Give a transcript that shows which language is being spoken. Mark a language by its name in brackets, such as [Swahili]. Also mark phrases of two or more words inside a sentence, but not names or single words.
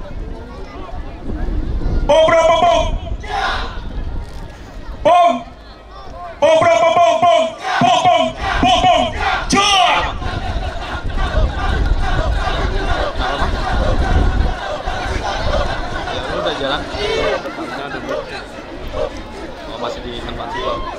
[Indonesian] Bom berapa bom? Bom. Bom berapa bom? Bom. Bom bom. Bom bom. Cek. Udah jalan. Oh, masih di tempat dulu.